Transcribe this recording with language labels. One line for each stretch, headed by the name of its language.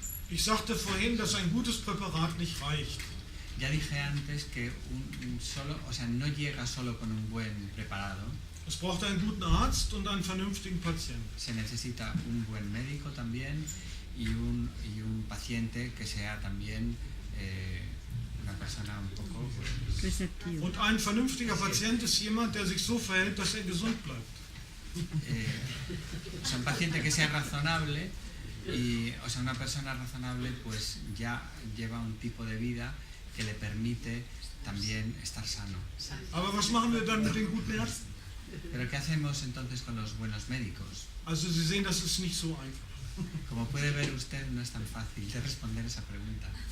German: Ich sagte vorhin, dass ein gutes Präparat nicht reicht.
Spanish: Ya dije antes que no llega solo con un buen preparado.
German: Es braucht einen guten Arzt und einen vernünftigen Patienten.
Spanish: Se necesita un buen médico también y un paciente que sea también una persona un poco receptivo.
German: Und ein vernünftiger Patient ist jemand, der sich so verhält, dass er gesund bleibt.
Spanish: Un paciente que sea razonable y una persona razonable pues ya lleva un tipo de vida que le permite también estar sano.
German: Aber was machen wir dann mit den guten Ärzten?
Spanish: Pero ¿qué hacemos entonces con los buenos médicos?
German: Also Sie sehen, das ist nicht so einfach.
Spanish: Como puede ver usted, no es tan fácil de responder esa pregunta.